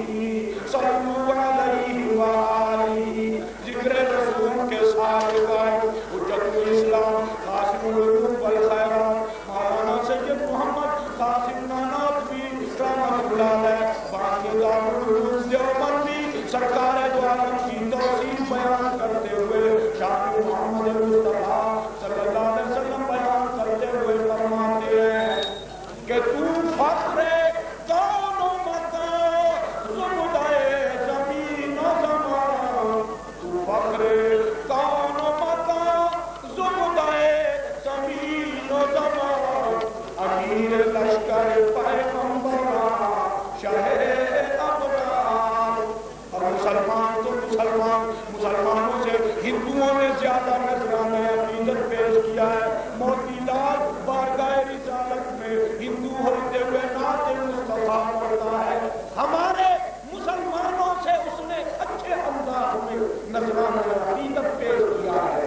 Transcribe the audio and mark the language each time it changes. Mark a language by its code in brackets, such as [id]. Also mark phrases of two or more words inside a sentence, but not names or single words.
[ar] صلو علیہ وآلہ، [ur] ذکر رسول کے سارے گائے حجت الاسلام قاسم العلوم والخیرات مولانا سید محمد قاسم نانوتوی رحمۃ اللہ علیہ باقی دارالعلوم دیوبندی سرکار دو عالم کی توصیف بیان کرتے ہوئے شان محمد مصطفیٰ صلی اللہ علیہ وسلم بیان کرتے ہوئے فرماتے ہیں کہ [fa] تو فخر کون و مکان زبدۂ زمین و زمان، تو فخر کون و مکان زبدۂ زمین و زمان، امیر لشکر پیغمبران شہر [ur] ابرار، اور مسلمان تو مسلمانوں سے ہندوؤں نے زیادہ نذرانہ عقیدت پیش کیا ہے۔ موتی لال بارگاہ رسالت میں ہندو ہوتے ہوئے نعت مصطفیٰ پڑھتا ہے، ہمارے مسلمانوں سے اس نے اچھے انداز میں نذرانہ عقیدت پیش کیا ہے۔